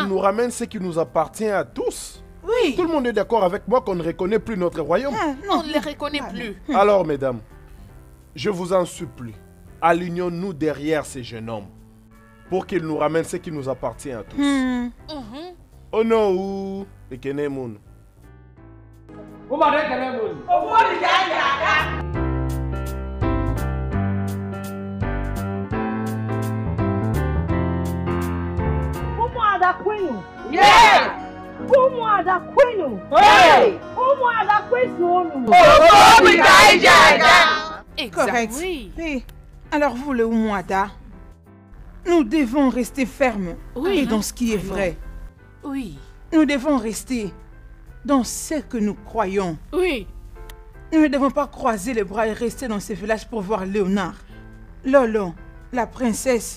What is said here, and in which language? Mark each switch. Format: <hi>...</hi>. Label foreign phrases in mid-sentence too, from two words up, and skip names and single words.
<fr>nous ramène ce qui nous appartient à tous. Oui. Tout le monde est d'accord avec moi qu'on ne reconnaît plus notre royaume. On ne les reconnaît plus. Alors, mesdames, je vous en supplie, alignons-nous derrière ces jeunes hommes pour qu'ils nous ramènent ce qui nous appartient à tous. Oh non,</fr> <ig>Ekenemun. Umuada kwenu. Yes. Umuada kwenu. Hey. Umuada kwenu.</ig> <en>Correct.</en> <fr>Oui. Oui. Alors vous, le Oumouada, nous devons rester fermes Oui. et dans ce qui est vrai. Oui. Nous devons rester dans ce que nous croyons. Oui. Nous ne devons pas croiser les bras et rester dans ce village pour voir Léonard, Lolo, la princesse,</fr>